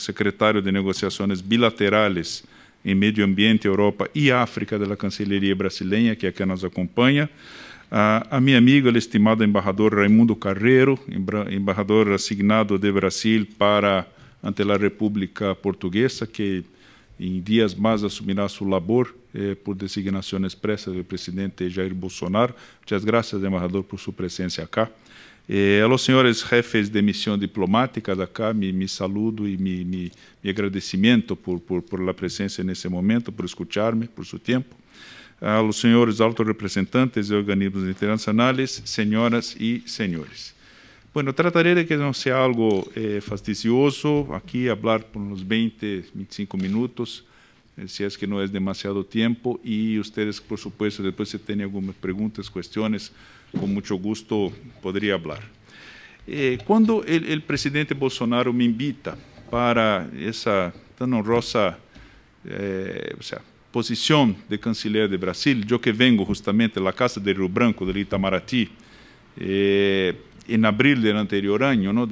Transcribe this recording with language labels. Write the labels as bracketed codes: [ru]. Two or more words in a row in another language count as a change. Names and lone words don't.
[es] secretario de Negociaciones Bilaterales en Medio Ambiente, Europa y África de la Cancillería brasileña, que acá nos acompaña, a mi amigo, el estimado embajador Raimundo Carreiro, embajador asignado de Brasil ante la República Portuguesa, [pt] que em dias mais assumirá sua labor por designação expressa do presidente Jair Bolsonaro. Muitas graças, embajador, por sua presença acá. [es] A los [pt] senhores jefes de missão diplomática de acá, me saludo e me agradecimento por la presença nesse momento, por escuchar-me, por seu tempo. [es] A los [pt] senhores altos representantes de organismos internacionais, senhoras e senhores. [es] Bueno, trataré de que no sea algo fastidioso, aquí hablar por unos 20, 25 minutos, si es que no es demasiado tiempo, y ustedes, por supuesto, después si tienen algunas preguntas, cuestiones, con mucho gusto podría hablar. Cuando el presidente Bolsonaro me invita para esa tan honrosa posición de canciller de Brasil, yo que vengo justamente de la Casa de Rio Branco, del Itamaraty, en abril del anterior año, ¿no?